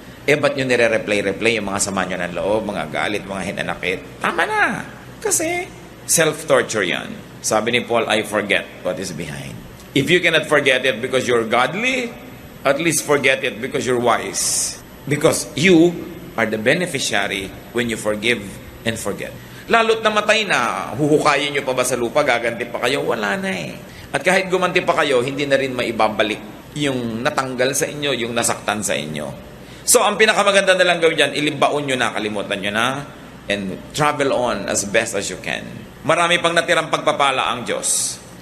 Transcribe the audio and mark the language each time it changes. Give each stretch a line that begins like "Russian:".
Filipino: Ba't nyo nire-replay yung mga sama nyo ng loob, mga galit, mga hinanakit? Tama na. Kasi self-torture yan. Sabi ni Paul,
English: I forget what is behind. If you cannot forget it because you're godly, at least forget it because you're wise. Because you are the beneficiary when you forgive and forget.
Filipino: Lalo't namatay na, huhukayin nyo pa ba sa lupa, gaganti pa kayo? Wala na At kahit gumanti pa kayo, hindi na rin maibabalik yung natanggal sa inyo, yung nasaktan sa inyo. So, ang pinakamaganda na lang gawin dyan, ilibaon nyo na, kalimutan nyo na,
English: and travel on as best as you can.
Filipino: Marami pang natirang pagpapala ang Diyos.